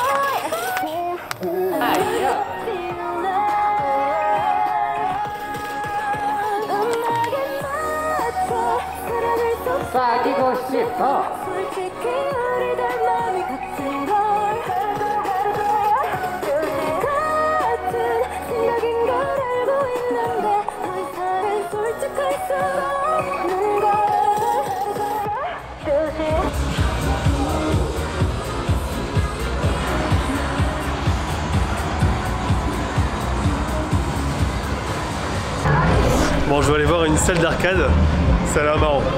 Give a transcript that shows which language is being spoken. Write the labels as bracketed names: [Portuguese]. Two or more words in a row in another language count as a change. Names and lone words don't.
[Korean] 음악에 맞춰 사랑을 쏟아 사귀고 싶어 솔직히 우리들 마음이 같은 걸 같은 생각인 걸 알고 있는데 더 이상은 솔직할 수 없는 걸 [French] Bon, je vais aller voir une salle d'arcade, ça a l'air marrant.